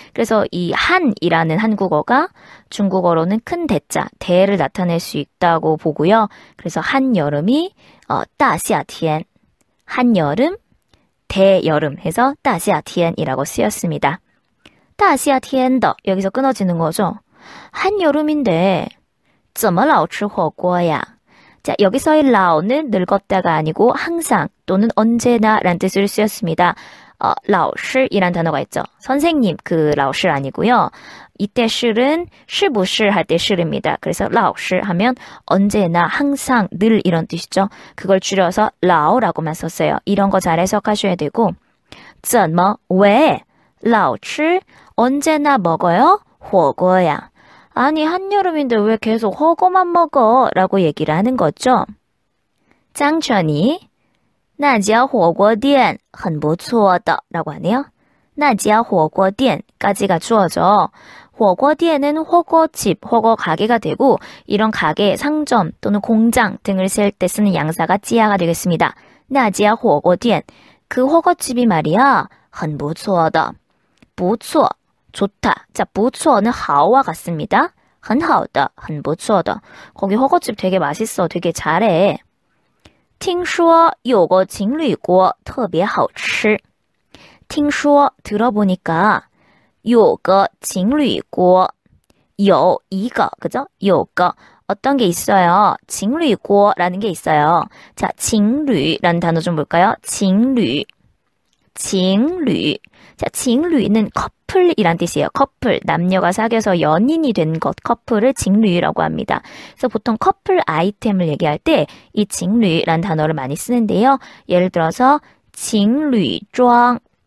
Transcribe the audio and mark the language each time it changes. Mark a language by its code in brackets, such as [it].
[ko] 그래서 이 한이라는 한국어가 중국어로는 큰 대자, 대를 나타낼 수 있다고 보고요. 그래서 한여름이 따시아티엔, 한여름, 대여름 해서 따시아티엔이라고 쓰였습니다. 따시아티엔더 여기서 끊어지는 거죠. 한여름인데 [zh] 怎么老吃火锅呀? [ko] 자, 여기서의 라오는 늙었다가 아니고 항상 또는 언제나 라는 뜻으로 쓰였습니다. 라오시이란 단어가 있죠. 선생님, 그 라오시 아니고요. 이때 실은 시부시 할 때 실입니다. 그래서 라오시 하면 언제나, 항상, 늘 이런 뜻이죠. 그걸 줄여서 라오라고만 썼어요. 이런 거 잘 해석하셔야 되고 怎么, 왜? 라오시, 언제나 먹어요? 火锅呀. 아니, 한여름인데 왜 계속 허거만 먹어? 라고 얘기를 하는 거죠. 짱천이 [zh] 那家火锅店很不错的 [ko] 라고 하네요. [zh] 那家火锅店 [ko] 까지가 주어져. 火锅店은 허거집, 허거 가게가 되고 이런 가게, 상점 또는 공장 등을 쓸 때 쓰는 양사가 찌야가 되겠습니다. 那家火锅店 그 허거집이 말이야 [zh] 很不错的. [ko] 不错, 좋다. 자, 不错는 好와 같습니다. [zh] 很好的, 很不错的. [ko] 거기 허거집 되게 맛있어, 되게 잘해. [zh] 听说有个情侣锅特别好吃. 听说 [ko] 들어보니까 [zh] 有个情侣锅有一个 그죠? [ko] 有个 어떤 게 있어요. 情侣锅라는 게 있어요. 자, 情侣라는 단어 좀 볼까요? 情侣 情侣 자, 情侣는 커플이란 뜻이에요. 커플, 남녀가 사귀어서 연인이 된 것, 커플을 情侣라고 합니다. 그래서 보통 커플 아이템을 얘기할 때 이 情侣라는 단어를 많이 쓰는데요. 예를 들어서 情侣装